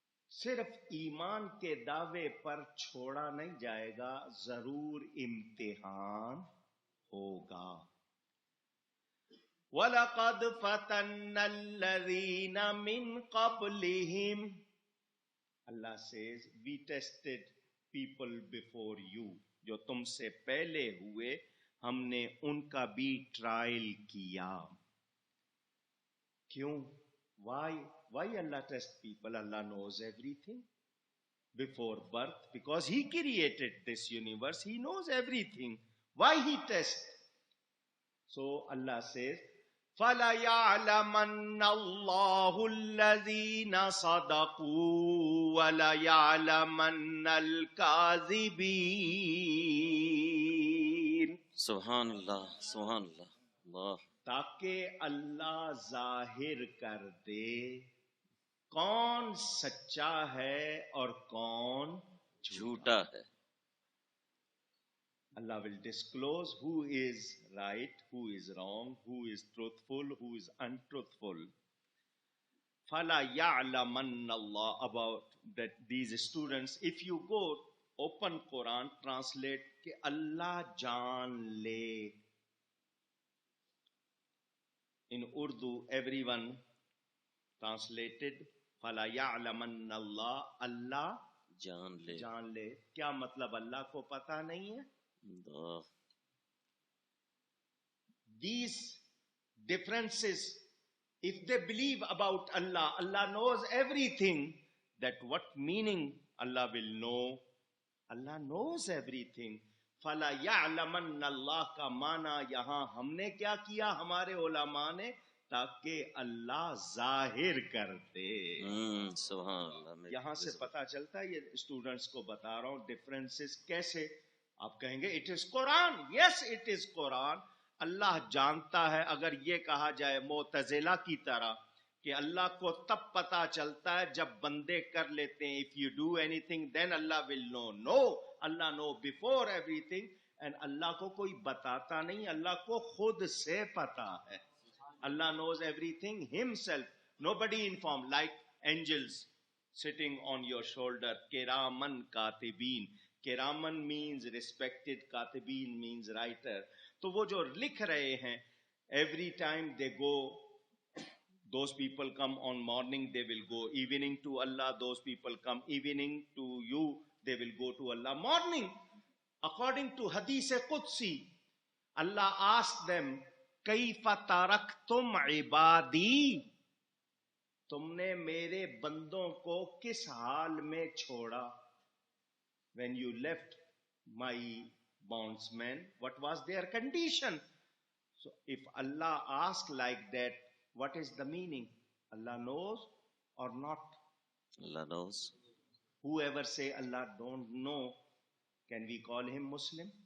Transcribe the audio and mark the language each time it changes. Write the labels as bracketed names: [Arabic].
[Urdu] صرف ایمان کے دعوے پر چھوڑا نہیں جائے گا، ضرور امتحان ہوگا۔ [Arabic] وَلَقَدْ فَتَنَّا الَّذِينَ مِن قَبْلِهِمْ، [English] Allah says we tested people before you، [Urdu] جو تم سے پہلے ہوئے ہم نے ان کا بھی ٹرائل کیا۔ کیوں؟ [English] Why Allah test people? Allah knows everything before birth, because He created this universe, He knows everything. Why He tests? So Allah says, [Arabic] فَلَيَعْلَمَنَّ اللَّهُ الَّذِينَ صَدَقُوا وَلَيَعْلَمَنَّ الْكَاذِبِينَ۔ [Urdu] سبحان اللہ، سبحان اللہ، اللہ، تاکہ اللہ ظاہر کر دے کون سچا ہے اور کون جھوٹا ہے۔ [English] Allah will disclose who is right, who is wrong, who is truthful, who is untruthful. [Arabic] فَلَا يَعْلَمَنَّ اللَّهُ، [English] about that these students, if you go open Quran, translate [Urdu] کہ اللہ جان لے۔ [English] In Urdu, everyone translated فَلَا يَعْلَمَنَّ اللَّهُ، اللہ [Urdu] جان لے، جان لے۔ کیا مطلب اللہ کو پتہ نہیں ہے؟ اللہ، [English] These differences, if they believe about Allah, Allah knows everything, that what meaning Allah will know? Allah knows everything. [Arabic] فَلَا يَعْلَمَنَّ اللَّهُ [Urdu] کا معنی یہاں ہم نے کیا کیا، ہمارے علماء نے، تاکہ اللہ ظاہر کر دے۔ سبحان اللہ۔ یہاں سے پتا چلتا ہے، یہ اسٹوڈنٹس کو بتا رہا ہوں ڈفرینسز کیسے۔ آپ کہیں گے [English] It is قرآن، yes it is قرآن۔ [Urdu] اللہ جانتا ہے، اگر یہ کہا جائے معتزلہ کی طرح کہ اللہ کو تب پتا چلتا ہے جب بندے کر لیتے ہیں. [English] If you do anything then Allah will know. No, Allah know before everything. [Urdu] And اللہ کو کوئی بتاتا نہیں, اللہ کو خود سے پتا ہے. [English] Allah knows everything himself. Nobody informed, like angels sitting on your shoulder. Kiraman katibin. Kiraman means respected, katibin means writer. [Urdu] تو وہ جو لکھ رہے ہیں, [English] every time they go, those people come on morning, they will go evening to Allah. Those people come evening to you, they will go to Allah morning. According to Hadith Qudsi, Allah asked them, [Arabic] کیف ترکتم عبادی, [Urdu] تم نے میرے بندوں کو کس حال میں چھوڑا. [English] When you left my bondsmen, what was their condition? So if Allah asked like that, what is the meaning? Allah knows or not? Allah knows. Whoever say Allah don't know, can we call him Muslim?